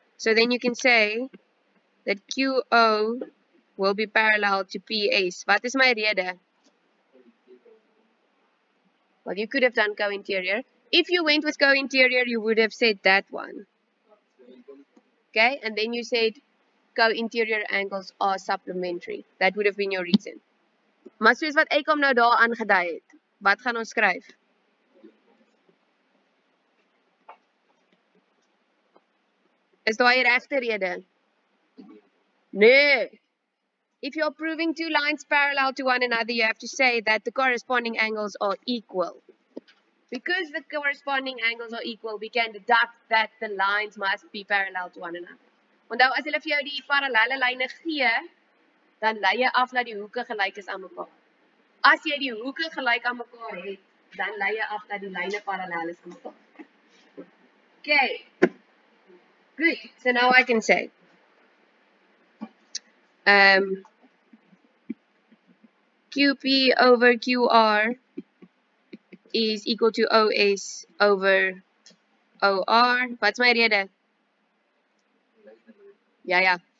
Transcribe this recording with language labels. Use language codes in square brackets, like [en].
[en] So then you can say that QO will be parallel to PS. [af] Wat is my rede? [en] Well, you could have done co-interior. If you went with co-interior, you would have said that one. Okay? And then you said co-interior angles are supplementary. That would have been your reason. [af] Maar soos wat ek hom nou daar aangedui het, wat gaan ons skryf? Is daai regte rede? Nee. [en] If you're proving two lines parallel to one another, you have to say that the corresponding angles are equal. Because the corresponding angles are equal, we can deduct that the lines must be parallel to one another. [af] Onthou, as hulle vir jou die parallelle lyne gee, dan lei jy af dat die hoeke gelyk is aan mekaar. As jy die hoeke gelyk aan mekaar het, dan lei jy af dat die lyne parallel is aan mekaar. [en] Okay. Good. So now I can say QP over QR is equal to OS over OR. [af] Wat's my rede? Ja.